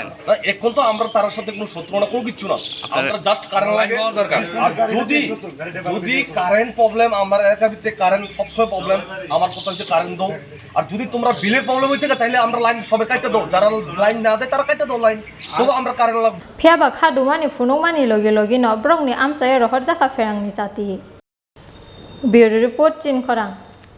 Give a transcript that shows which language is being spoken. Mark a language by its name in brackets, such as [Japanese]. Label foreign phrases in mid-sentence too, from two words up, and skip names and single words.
[Bangla] এখন তো আমরা তার সাথে কোনো শত্রু না কোনো কিছু না আমরা [English] just current [Bangla] লাগে দরকার আর যদি [English] current problem [Bangla] আমার এলাকার ভিতরে কারেন্ট সবসময় প্রবলেম আমার কথা হচ্ছে কারেন্ট দাও আর যদি তোমরা বিলের প্রবলেম হইতে তাহলে আমরা লাইন সবাই কাটতে দাও যারা লাইন না দেয় তারা কাটতে দাও লাইন তবু আমরা কারেন্ট লাগবে [Kok Borok] phiaba khadumani phunungmani logi no brongni Amchaini rohorjaka Khorang ni sati [English] Bureau Report [Kok Borok] Chini Khorang